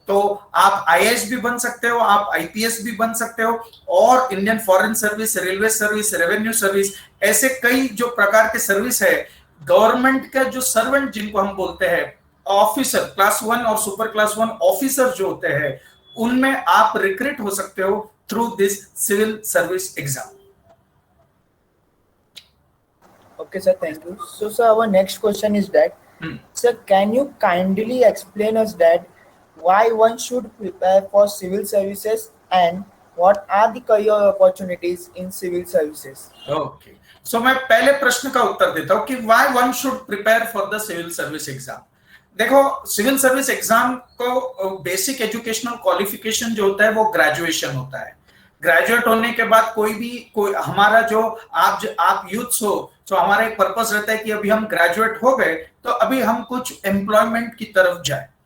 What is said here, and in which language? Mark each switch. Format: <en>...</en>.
<hi>तो आप आईएएस भी बन सकते हो, आप आईपीएस भी बन सकते हो, और Indian foreign service, railway service, revenue service, ऐसे कई जो प्रकार के सर्विस है। गवर्नमेंट का जो सर्वेंट जिनको हम बोलते हैं, ऑफिसर क्लास 1 और सुपर क्लास 1 ऑफिसर जो होते हैं, उनमें आप रिक्रूट हो सकते हो through this civil service exam.</hi> <en>Okay, sir, thank you. So, sir, our next question is that, sir, can you kindly explain us that why one should prepare for civil services and what are the career opportunities in civil services? Okay. So,</en> <hi>मैं पहले प्रश्न का उत्तर देता हूँ कि</hi> <en>why one should prepare for the civil service exam.</en> <hi>देखो, civil service exam को basic educational qualification जो होता है वो ग्रेजुएशन होता है। ग्रेजुएट होने के बाद कोई हमारा जो आप यूथ्स हो, तो हमारा एक पर्पस रहता है कि अभी हम ग्रेजुएट हो गए तो अभी हम कुछ एम्प्लॉयमेंट की तरफ जाए।</hi>